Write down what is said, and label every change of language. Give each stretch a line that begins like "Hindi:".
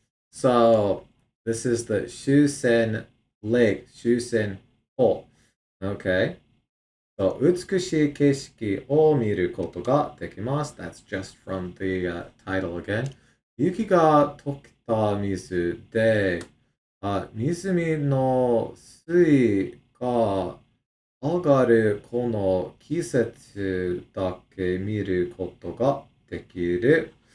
English: So this is the Shusen Lake, Shusen coal. Okay.
Japanese: So 美しい景色を見ることができます。
English: That's just from the title again.
Japanese: 雪が溶けた水で、湖の水位が上がるこの季節だけ見ることができる。